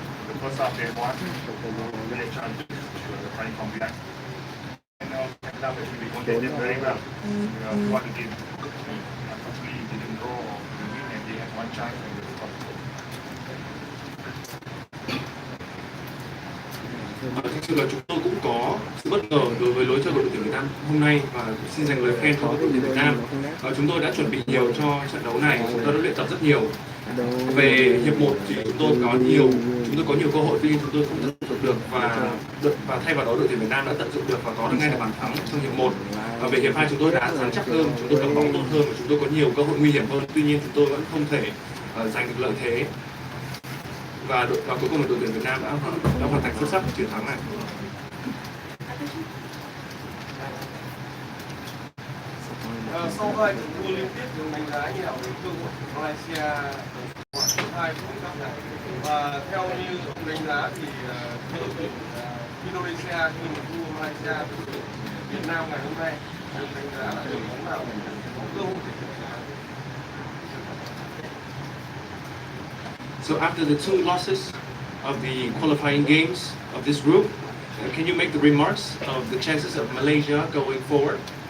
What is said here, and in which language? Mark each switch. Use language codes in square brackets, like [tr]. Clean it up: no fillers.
[en] The first half they won, we had chances trying from behind. And second half actually we contained them very well throughout the game. Unfortunately, we didn't draw or win, and they had one chance and they scored. [vi] Thực sự là chúng tôi cũng có sự bất ngờ đối với lối chơi của đội tuyển Việt Nam hôm nay và xin dành lời khen cho đội tuyển Việt Nam. Chúng tôi đã chuẩn bị nhiều cho trận đấu này, chúng tôi đã luyện tập rất nhiều. Về hiệp 1 thì chúng tôi có nhiều cơ hội, tuy nhiên chúng tôi không tận dụng được và thay vào đó đội tuyển Việt Nam đã tận dụng được và có được ngay được bàn thắng trong hiệp 1. Về hiệp 2 chúng tôi đã dán chắc hơn, chúng tôi cầm bóng tốt hơn và chúng tôi có nhiều cơ hội nguy hiểm hơn, tuy nhiên chúng tôi vẫn không thể giành được lợi thế. Và cuối cùng là đội tuyển Việt Nam đã hoàn thành xuất sắc chiến thắng này. Sau hai trận thua liên tiếp, được đánh giá như nào về cơ hội của Malaysia ở hai World Cup này? Và theo như ông đánh giá thì đội tuyển Indonesia khi mà thua Malaysia với đội Việt Nam ngày hôm nay được đánh giá là đội bóng nào có cơ hội để [en] So after the two losses of the qualifying games of this group, can you make the remarks of the chances of Malaysia going forward?